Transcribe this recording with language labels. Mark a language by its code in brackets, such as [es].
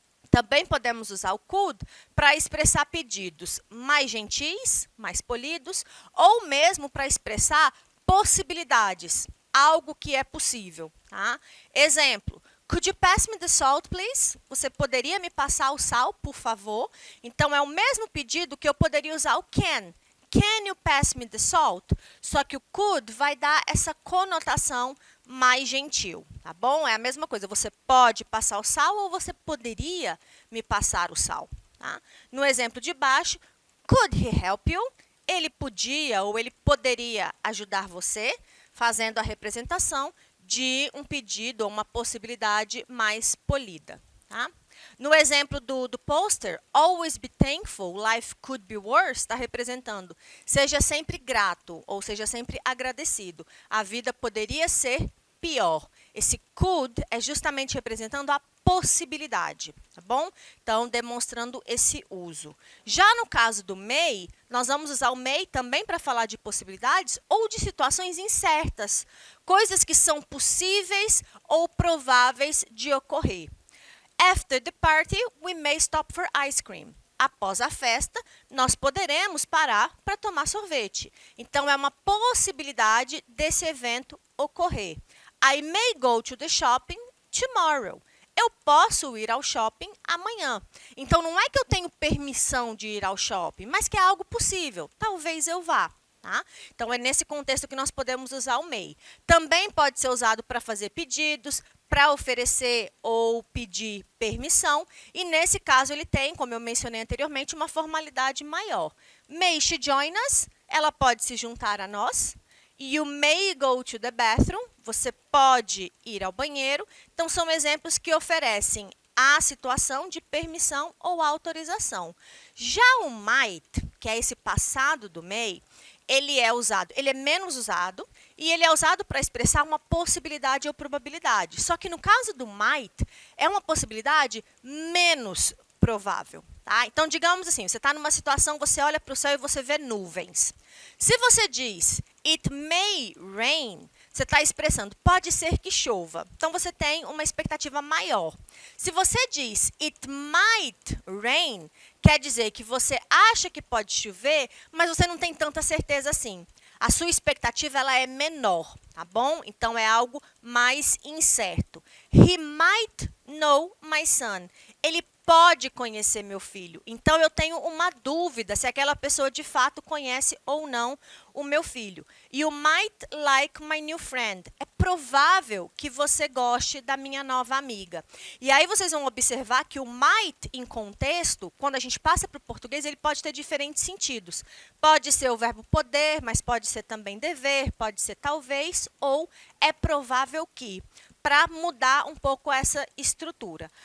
[pt] Também podemos usar o could para expressar pedidos mais gentis, mais polidos, ou mesmo para expressar possibilidades, algo que é possível. Tá? [en] Exemplo, could you pass me the salt, please? [pt] Você poderia me passar o sal, por favor? Então, é o mesmo pedido que eu poderia usar o can. [en] Can you pass me the salt? [pt] Só que o could vai dar essa conotação mais gentil, tá bom? É a mesma coisa, você pode passar o sal ou você poderia me passar o sal. Tá? No exemplo de baixo, [en] could he help you? [pt] Ele podia ou ele poderia ajudar você, fazendo a representação de um pedido ou uma possibilidade mais polida. Tá? No exemplo do pôster, [en] always be thankful, life could be worse, [pt] está representando seja sempre grato ou seja sempre agradecido. A vida poderia ser pior. Esse could é justamente representando a possibilidade, tá bom? Então, demonstrando esse uso. Já no caso do may, nós vamos usar o may também para falar de possibilidades ou de situações incertas, coisas que são possíveis ou prováveis de ocorrer. [en] After the party, we may stop for ice cream. [pt] Após a festa, nós poderemos parar para tomar sorvete. Então, é uma possibilidade desse evento ocorrer. [en] I may go to the shopping tomorrow. [pt] Eu posso ir ao shopping amanhã. Então, não é que eu tenho permissão de ir ao shopping, mas que é algo possível. Talvez eu vá. Tá? Então, é nesse contexto que nós podemos usar o may. Também pode ser usado para fazer pedidos, para oferecer ou pedir permissão. E, nesse caso, ele tem, como eu mencionei anteriormente, uma formalidade maior. [en] May she join us? [pt] Ela pode se juntar a nós. [en] You may go to the bathroom. [pt] Você pode ir ao banheiro. Então, são exemplos que oferecem a situação de permissão ou autorização. Já o might, que é esse passado do may, ele é menos usado e ele é usado para expressar uma possibilidade ou probabilidade. Só que no caso do might, é uma possibilidade menos provável. Tá? Então, digamos assim, você está numa situação, você olha para o céu e você vê nuvens. Se você diz, [en] it may rain, [pt] você está expressando, pode ser que chova. Então, você tem uma expectativa maior. Se você diz, [en] it might rain, [pt] quer dizer que você acha que pode chover, mas você não tem tanta certeza assim. A sua expectativa ela é menor, tá bom? Então, é algo mais incerto. [en] He might know my son. [pt] Ele pode conhecer meu filho. Então, eu tenho uma dúvida se aquela pessoa de fato conhece ou não o meu filho. [en] You might like my new friend. [pt] É provável que você goste da minha nova amiga. E aí vocês vão observar que o might em contexto, quando a gente passa para o português, ele pode ter diferentes sentidos. Pode ser o verbo poder, mas pode ser também dever, pode ser talvez ou é provável que, para mudar um pouco essa estrutura.